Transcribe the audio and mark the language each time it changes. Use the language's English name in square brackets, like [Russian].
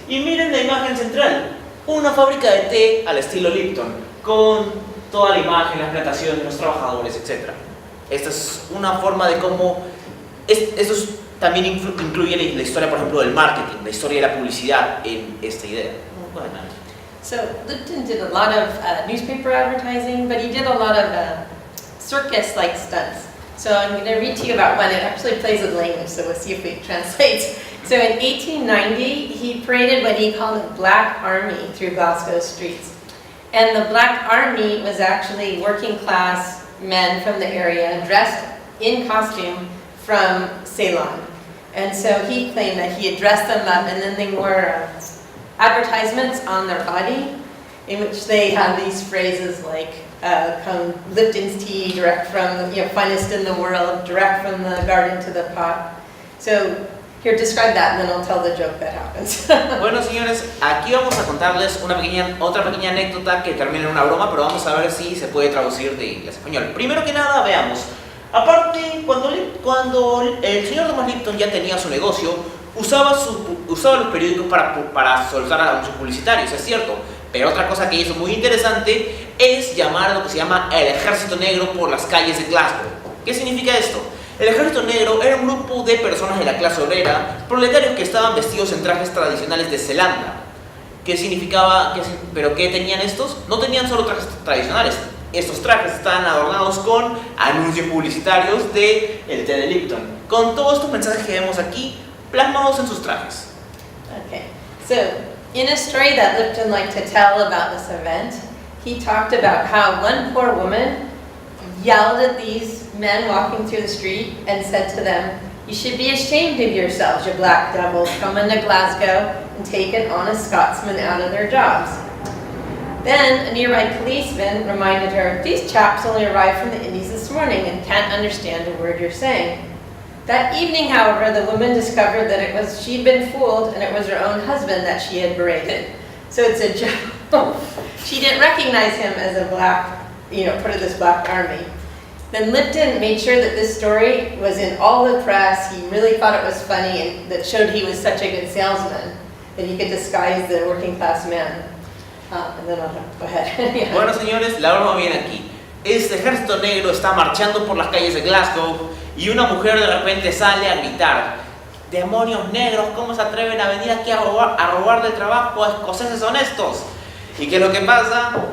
[Spanish] Y miren la imagen central, una fábrica de té al estilo Lipton, con toda la imagen, las plantaciones, los trabajadores, etc. Esta es una forma de cómo esto también incluye la historia, por ejemplo, del marketing, la historia de la publicidad en esta idea. [English] So Lipton did a lot of newspaper advertising, but he did a lot of circus-like stunts. So I'm going to read to you about one. It actually plays with language, so we'll see if it translates. So in 1890, he paraded what he called a Black Army through Glasgow streets. And the Black Army was actually working class men from the area dressed in costume from Ceylon. And so he claimed that he had dressed them up and then they wore advertisements on their body in which they had these phrases like come Lipton's tea direct from, finest in the world, direct from the garden to the pot. So here, describe that and then I'll tell the joke that happens. [Spanish] Bueno, señores, aquí vamos a contarles otra pequeña anécdota que termina en una broma, pero vamos a ver si se puede traducir de inglés a español. Primero que nada, veamos. Aparte, cuando el señor Thomas Lipton ya tenía su negocio, usaba los periódicos para soltar anuncios publicitarios, es cierto. Pero otra cosa que hizo muy interesante es llamar a lo que se llama el Ejército Negro por las calles de Glasgow. ¿Qué significa esto? El Ejército Negro era un grupo de personas de la clase obrera, proletarios que estaban vestidos en trajes tradicionales de Zelanda. ¿Qué significaba? ¿Pero qué tenían estos? No tenían solo trajes tradicionales. Estos trajes estaban adornados con anuncios publicitarios de el té de Lipton, con todos estos mensajes que vemos aquí plasmados en sus trajes. [English] Okay, so in a story that Lipton liked to tell about this event, he talked about how one poor woman yelled at these men walking through the street and said to them, "You should be ashamed of yourselves, you black devils, coming to Glasgow and taking honest Scotsmen out of their jobs." Then a nearby policeman reminded her, "These chaps only arrived from the Indies this morning and can't understand a word you're saying." That evening, however, the woman discovered that she'd been fooled and it was her own husband that she had berated. So it's a joke. She didn't recognize him as a black, part of this black army. Then Lipton made sure that this story was in all the press. He really thought it was funny and that showed he was such a good salesman that he could disguise the working class man. And then I'll go ahead. Yeah. [Spanish] Bueno, señores, la broma viene aquí. Este ejército negro está marchando por las calles de Glasgow y una mujer de repente sale a gritar: demonios negros, ¿cómo se atreven a venir aquí a robar del trabajo a escoceses honestos? ¿Y qué es lo que pasa?